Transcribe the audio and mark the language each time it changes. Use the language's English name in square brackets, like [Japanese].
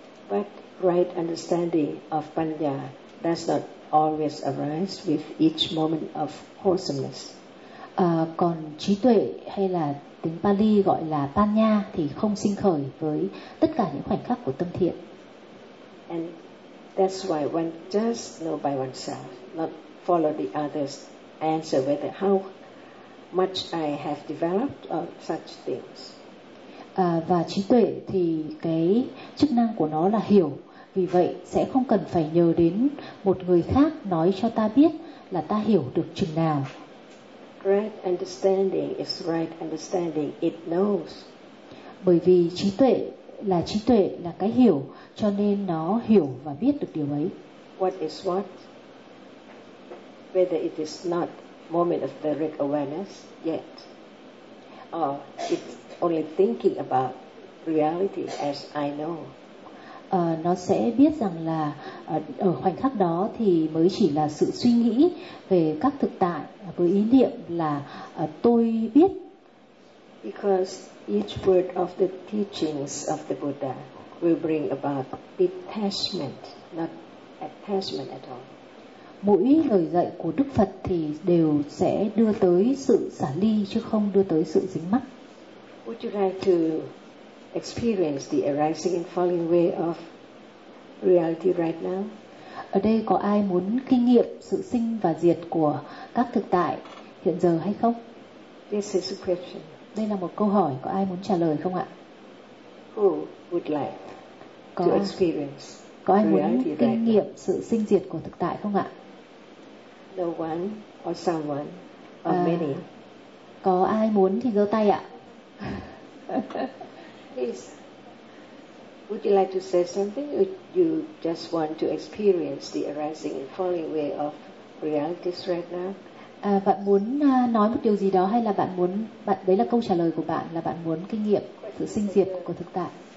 [English] But right understanding of panya does not always arise with each moment of wholesomeness. [Vietnamese] Còn trí tuệ hay là tiếng Pali gọi là panya thì không sinh khởi với tất cả những khoảnh khắc của tâm thiện. [English] And that's why one just know by oneself, not follow the others answer whether how much I have developed or such things. [Vietnamese] Và trí tuệ thì cái chức năng của nó là hiểu, vì vậy sẽ không cần phải nhờ đến một người khác nói cho ta biết là ta hiểu được chừng nào. [English] Right understanding is right understanding, it knows. [Vietnamese] Bởi vì trí tuệ là trí tuệ, là cái hiểu, cho nên nó hiểu và biết được điều ấy. [English] What is what? Whether it is not moment of direct awareness yet, or it's only thinking about reality as I know. [Vietnamese] Nó sẽ biết rằng là ở khoảnh khắc đó thì mới chỉ là sự suy nghĩ về các thực tại với ý niệm là tôi biết. [English] Because each word of the teachings of the Buddha will bring about detachment, not attachment at all. [Vietnamese] Mỗi lời dạy của Đức Phật thì đều sẽ đưa tới sự xả ly chứ không đưa tới sự dính mắc. [English] Would you like to experience the arising and falling way of reality right now? [Vietnamese] ở đây có ai muốn kinh nghiệm sự sinh và diệt của các thực tại hiện giờ hay không? [English] This is a question. [Vietnamese] Đây là một câu hỏi, có ai muốn trả lời không ạ? [English] Who would like to experience? [Vietnamese] Có ai muốn kinh nghiệm sự sinh diệt của thực tại không ạ? [English] No one or someone or many. [Vietnamese] Có ai muốn thì giơ tay ạ. [English] Please. Would you like to say something or you just want to experience the arising and falling away of realities right now? [Vietnamese] Bạn muốn nói một điều gì đó hay là bạn muốn bạn đấy là câu trả lời của bạn là bạn muốn kinh nghiệm sự sinh diệt của thực tại?